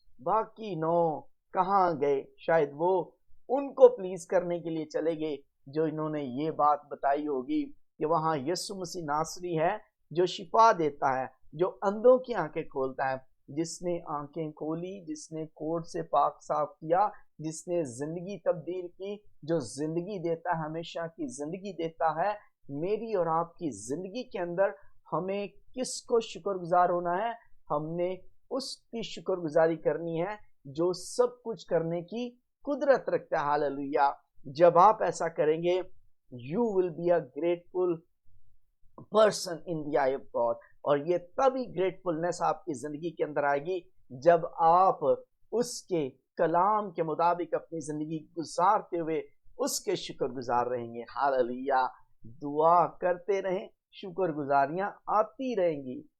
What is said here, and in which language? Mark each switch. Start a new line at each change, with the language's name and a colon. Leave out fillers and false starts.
Hindi: बाकी 9 कहाँ गए? शायद वो उनको प्लीज करने के लिए चले गए जो इन्होंने ये बात बताई होगी कि वहाँ यीशु मसीह नासरी है जो शिफा देता है, जो अंधों की आंखें खोलता है, जिसने आंखें खोली, जिसने कोढ़ से पाक साफ किया, जिसने जिंदगी तब्दील की, जो जिंदगी देता है, हमेशा की जिंदगी देता है. मेरी और आपकी जिंदगी के अंदर हमें किसको शुक्रगुजार होना है? हमने उसकी शुक्रगुजारी करनी है जो सब कुछ करने की कुदरत रखता है. हालेलुया. जब आप ऐसा करेंगे
English: you will be a grateful person in the eye of God.
Hindi: और ये तभी ग्रेटफुलनेस आपकी जिंदगी के अंदर आएगी जब आप उसके कलाम के मुताबिक अपनी जिंदगी गुजारते हुए उसके शुक्रगुजार रहेंगे. हालेलुया. दुआ करते रहें, शुक्रगुजारियां आती रहेंगी.